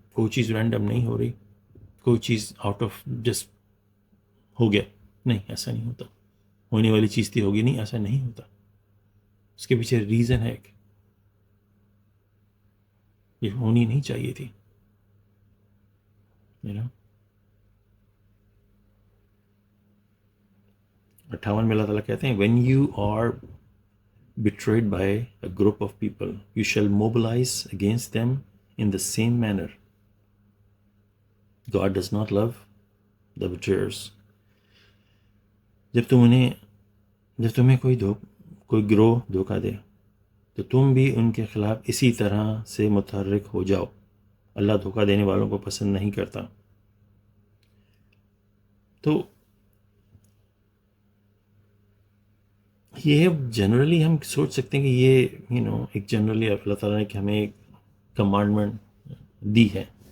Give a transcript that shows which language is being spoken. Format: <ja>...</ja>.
<ur>کوئی چیز رینڈم نہیں ہو رہی, کوئی چیز آؤٹ آف جسٹ ہو گیا. نہیں, ایسا نہیں ہوتا. ہونے والی چیز تھی ہوگی نہیں, ایسا نہیں ہوتا. اس کے پیچھے ریزن ہے کہ یہ ہونی نہیں چاہیے تھی.</ur> <en>you know 58</en> <ur>میں اللہ تعالیٰ کہتے ہیں</ur> <en>when you are betrayed by a group of people you shall mobilize against them in the same manner. God does not love the betrayers.</en> <ur>جب تمہیں کوئی گروہ دھوکہ دے تو تم بھی ان کے خلاف اسی طرح سے متحرک ہو جاؤ. اللہ دھوکہ دینے والوں کو پسند نہیں کرتا. تو یہ جنرلی ہم سوچ سکتے ہیں کہ یہ ایک جنرلی اللہ تعالیٰ نے کہ ہمیں ایک کمانڈمنٹ دی ہے.</ur>